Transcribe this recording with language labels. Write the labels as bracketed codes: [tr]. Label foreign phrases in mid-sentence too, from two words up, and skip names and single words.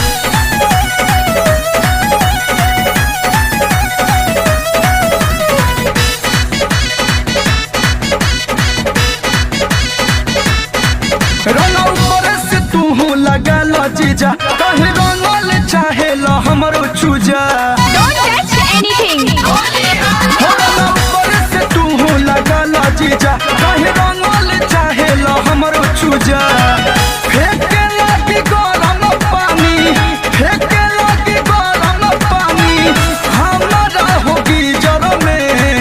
[bho] रंग ऊपर से तू लगा लो जीजा कहीं रंगल चाहे लो हमरो चूजा। [en] Don't touch anything. [bho] ऊपर से तू लगा लो जीजा कहीं रंगल चाहे लो हमरो चूजा। फेंके लगी गरम पानी, फेंके लगी गरम पानी हमारा होगी जर में।